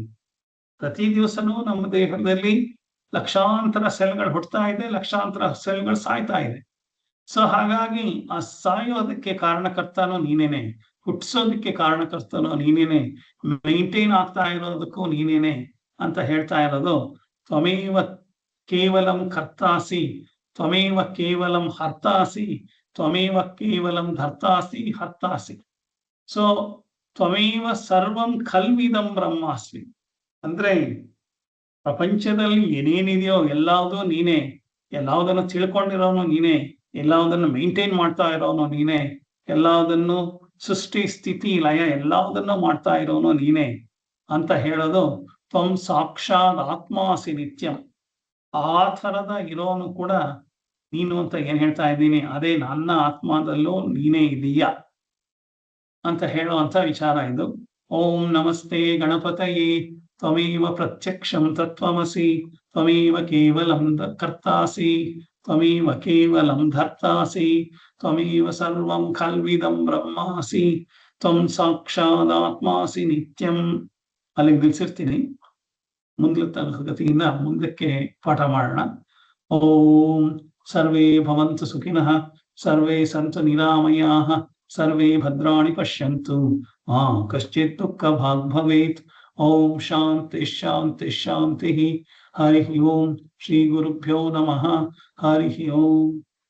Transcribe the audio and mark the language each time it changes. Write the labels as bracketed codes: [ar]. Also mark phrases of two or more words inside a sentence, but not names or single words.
[kn] ಪ್ರತಿ ದಿವಸನೂ ನಮ್ಮ ದೇಹದಲ್ಲಿ ಲಕ್ಷಾಂತರ ಸೆಲ್ಗಳು ಹುಟ್ಟುತ್ತಾ ಇದೆ, ಲಕ್ಷಾಂತರ ಸೆಲ್ಗಳು ಸಾಯ್ತಾ ಇದೆ. ಸೊ ಹಾಗಾಗಿ ಆ ಸಾಯೋದಕ್ಕೆ ಕಾರಣಕರ್ತನೂ ನೀನೇನೆ, ಹುಟ್ಟಿಸೋದಕ್ಕೆ ಕಾರಣಕರ್ತನೂ ನೀನೇನೆ, ಮೈಂಟೈನ್ ಆಗ್ತಾ ಇರೋದಕ್ಕೂ ನೀನೇನೆ ಅಂತ ಹೇಳ್ತಾ ಇರೋದು. [sa] ತ್ವಮೇವ ಕೇವಲಂ ಕರ್ತಾಸಿ, ತ್ವಮೇವ ಕೇವಲಂ ಹರ್ತಾಸಿ, ತ್ವಮೇವ ಕೇವಲಂ ಧರ್ತಾಸಿ ಹರ್ತಾಸಿ. [kn] ಸೊ [sa] ತ್ವಮೇವ ಸರ್ವಂ ಖಲ್ವಿದಂ ಬ್ರಹ್ಮಾಸ್ಮಿ [kn] ಅಂದ್ರೆ ಪ್ರಪಂಚದಲ್ಲಿ ಏನೇನಿದೆಯೋ ಎಲ್ಲಾವುದೂ ನೀನೇ, ಎಲ್ಲಾವುದನ್ನು ತಿಳ್ಕೊಂಡಿರೋನು ನೀನೇ, ಎಲ್ಲಾವುದನ್ನು ಮೇಂಟೈನ್ ಮಾಡ್ತಾ ಇರೋನು ನೀನೇ, ಎಲ್ಲಾವುದನ್ನು ಸೃಷ್ಟಿ, ಸ್ಥಿತಿ, ಲಯ ಎಲ್ಲಾವುದನ್ನು ಮಾಡ್ತಾ ಇರೋನು ನೀನೇ ಅಂತ ಹೇಳೋದು. [sa] ತ್ವಂ ಸಾಕ್ಷಾತ್ ಆತ್ಮಾಸಿ ನಿತ್ಯಂ. [kn] ಆ ಥರದ ಇರೋನು ಕೂಡ ನೀನು ಅಂತ ಏನ್ ಹೇಳ್ತಾ ಇದ್ದೀನಿ, ಅದೇ ನನ್ನ ಆತ್ಮದಲ್ಲೂ ನೀನೇ ಇದೀಯಾ ಅಂತ ಹೇಳುವಂತ ವಿಚಾರ ಇದು. [sa] ಓಂ ನಮಸ್ತೆ ಗಣಪತಯೇ, ತ್ವಮೇವ ಪ್ರತ್ಯಕ್ಷಂ ತತ್ವಮಸಿ, ತ್ವಮೇವ ಕೇವಲಂ ಕರ್ತಾಸಿ, ತ್ವಮೇವ ಕೇವಲಂ ಧರ್ತಾಸಿ, ತ್ವಮೇವ ಸರ್ವಂ ಖಲ್ವಿದಂ ಬ್ರಹ್ಮಾಸಿ, ತ್ವಂ ಸಾಕ್ಷಾದಾತ್ಮಾಸಿ ನಿತ್ಯಂ. [kn] ಅಲ್ಲಿಗೆ ನಿಲ್ಸಿರ್ತೀನಿ. ತರಗತಿಯಿಂದ ಮುಂದಕ್ಕೆ ಪಾಠ ಮಾಡೋಣ. [sa] ಓಂ ಸರ್ವೇ ಭವಂತು ಸುಖಿನಃ, ಸರ್ವೇ ಸಂತು ನಿರಾಮಯಾಃ, ಸರ್ವೇ ಭದ್ರಾಣಿ ಪಶ್ಯಂತು ಮಾ ಕಶ್ಚಿತ್ ದುಃಖ ಭಾಗ್ ಭವೇತ್. ಓಂ ಶಾಂತಿ ಶಾಂತಿ ಶಾಂತಿ. ಹರಿ ಓಂ. ಶ್ರೀ ಗುರುಭ್ಯೋ ನಮಃ. ಹರಿ ಓಂ.